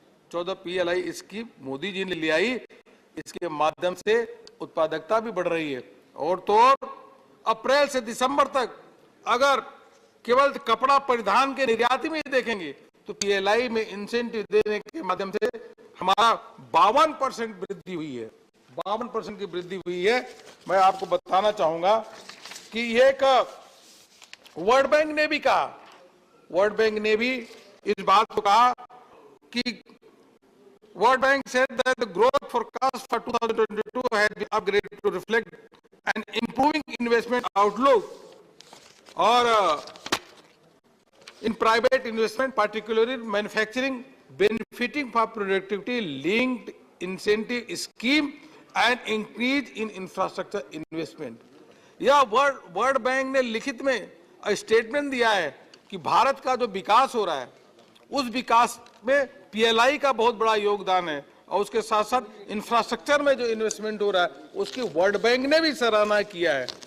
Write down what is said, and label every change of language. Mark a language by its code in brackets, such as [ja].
[hi] 14 PLI scheme Modi ji ने ले आई। इसके माध्यम से उत्पादकता भी बढ़ रही है। और तो और अप्रैल से दिसंबर तक अगर केवल कपड़ा परिधान के निर्यात में देखेंगे तो पीएलआई में इंसेंटिव देने के माध्यम से हमारा 52% वृद्धि हुई है, 52% की वृद्धि हुई है। मैं आपको बताना चाहूंगा कि ये वर्ल्ड बैंक ने भी कहा, वर्ल्ड बैंक ने भी इस बात को कहा कि [en] World Bank said that the growth forecast for 2022 has been upgraded to reflect an improving investment outlook or in private investment, particularly manufacturing, benefiting from productivity-linked incentive scheme and increase in infrastructure investment. [hi] यह world bank ने लिखित में statement दिया है कि भारत का जो विकास हो रहा है उस विकास में पीएलआई का बहुत बड़ा योगदान है और उसके साथ साथ इंफ्रास्ट्रक्चर में जो इन्वेस्टमेंट हो रहा है उसकी वर्ल्ड बैंक ने भी सराहना किया है।